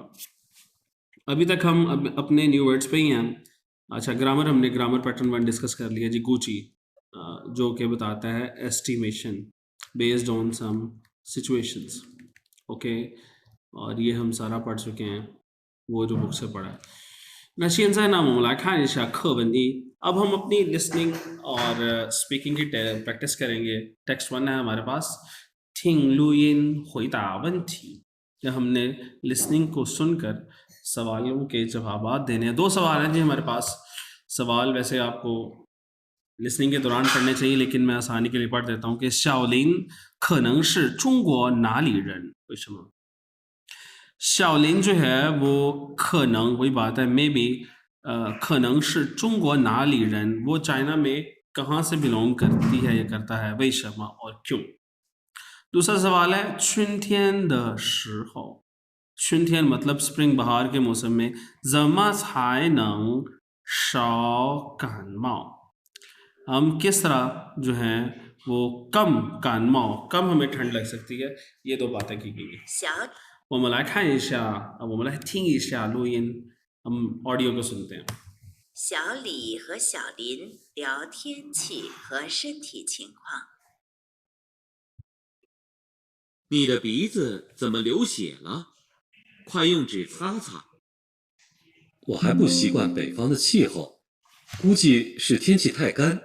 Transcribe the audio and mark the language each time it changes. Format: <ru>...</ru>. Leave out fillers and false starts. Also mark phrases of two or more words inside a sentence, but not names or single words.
<hi>अभी तक हम अपने</hi> <en>new words</en> <hi>पे ही हैं. अच्छा, ग्रामर हमने</hi> <en>grammar pattern 1</en> <hi>डिस्कस कर लिया जी. गुची जो कि बताता है</hi> <en>estimation based on some situations,</en> <hi>ओके, और ये हम सारा पढ़ चुके हैं, वो जो बुक से पढ़ा है.</hi> <zh>那现在呢，我们来看一下课文一.</zh> <hi>अब हम अपनी लिसनिंग और स्पीकिंग की प्रैक्टिस करेंगे. टेक्स्ट 1 है हमारे पास,</hi> <zh>听录音回答问题.</zh> <hi>या हमने लिसनिंग को सुनकर सवालों के जवाब देने हैं. 2 सवाल हैं जी हमारे पास. सवाल वैसे आपको लिसनिंग के दौरान पढ़ने चाहिए, लेकिन मैं आसानी के लिए पढ़ देता हूँ कि</hi> <zh>小林可能是中国哪里人? 为什么?</zh> <hi>小林 जो है वो 可能 वही बात है,</hi> <en>may be,</en> <zh>可能是中国哪里人,</zh> <hi>वो चाइना में कहाँ से बिलोंग करती है या करता है, 为什么 और क्यों. दूसरा सवाल है</hi> <zh>春天的时候,</zh> <hi>春天 मतलब स्प्रिंग बहार के मौसम में</hi> <zh>怎么才能少感冒?</zh> <hi>हम किस तरह जो है वो कम कानमाओ, कम हमें ठंड लग सकती है. ये 2 बातें की गई है.</hi> <zh>我们来看一下，我们来听一下录音，</zh> <hi>हम ऑडियो को सुनते हैं.</hi> <zh>小李和小林聊天气和身体情况。你的鼻子怎么流血了？快用纸擦擦。我还不习惯北方的气候，估计是天气太干。</zh>